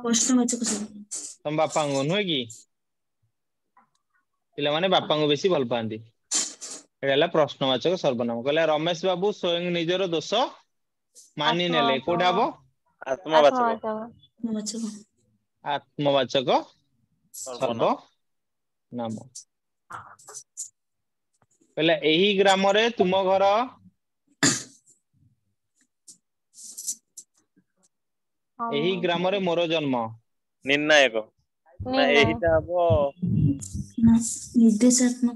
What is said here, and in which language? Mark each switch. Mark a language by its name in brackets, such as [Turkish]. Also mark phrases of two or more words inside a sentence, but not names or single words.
[Odia] ପ୍ରଶ୍ନବାଚକ ସର୍ବନାମ। ତମ ବାପାଙ୍କୁ ନୁହେଁ କି ପିଲାମାନେ ବାପାଙ୍କୁ ବେଶୀ ଭଲ ପାଆନ୍ତି ଏଇଟା ହେଲା ପ୍ରଶ୍ନବାଚକ ସର୍ବନାମ। କହିଲା ରମେଶ ବାବୁ ସ୍ଵୟଂ ନିଜର ଦୋଷ ମାନି ନେଲେ ଆତ୍ମବାଚକ। କୋଉଟା ହବ ଆତ୍ମବାଚକ। ଆତ୍ମବାଚକ। ଆତ୍ମବାଚକ। आत्मवाचक सर्वनाम ସର୍ବନାମ ପହିଲେ ଏହି ଗ୍ରାମ ରେ ତୁମ ଘର ଏହି ଗ୍ରାମ ରେ ମୋର ଜନ୍ମ ନିର୍ଣ୍ଣାୟକ ନା निर्णय ଏହିଟା ହବ ନା ନିର୍ଦ୍ଦେଶାତ୍ମକ